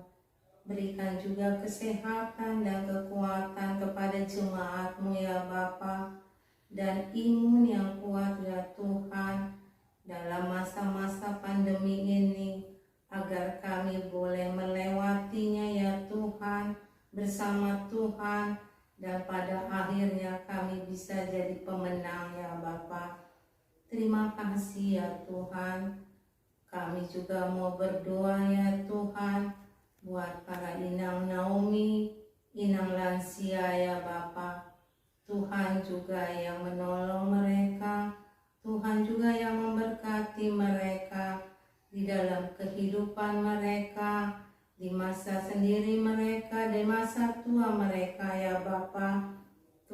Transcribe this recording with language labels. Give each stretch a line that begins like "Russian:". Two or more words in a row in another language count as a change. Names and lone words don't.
Indonesian: Berikan juga kesehatan dan kekuatan kepada jemaat-Mu ya Bapa, dan imun yang kuat ya Tuhan dalam masa-masa pandemi ini, agar kami boleh melewatinya ya Tuhan bersama Tuhan, dan pada akhirnya kami bisa jadi pemenang ya Bapa. Terima kasih ya Tuhan. Kami juga mau berdoa ya Tuhan buat para inang Naomi, inang lansia ya Bapa. Tuhan juga yang menolong mereka, Tuhan juga yang memberkati mereka di dalam kehidupan mereka, di masa sendiri mereka, di masa tua mereka ya Bapa.